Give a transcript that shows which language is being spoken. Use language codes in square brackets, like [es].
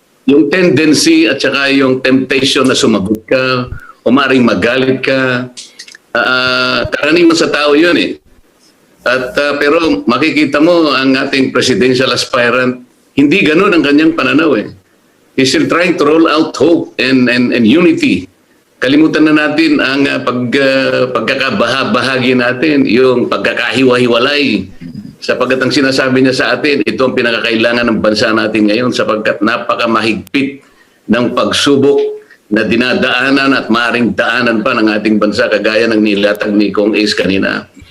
[tl] Yung tendency at saka yung temptation na sumagot ka, o maring magalit ka, karaniwan sa tao yun eh. At pero makikita mo ang ating presidential aspirant, hindi ganun ang kanyang pananaw eh. [en] He's still trying to roll out hope and unity. [tl] Kalimutan na natin ang pagkakabahabahagi natin, yung pagkakahiwa-hiwalay. Sapagkat ang sinasabi niya sa atin, ito ang pinakakailangan ng bansa natin ngayon sapagkat napakamahigpit ng pagsubok na dinadaanan at maaaring daanan pa ng ating bansa kagaya ng nilatag ni Kong Ace kanina.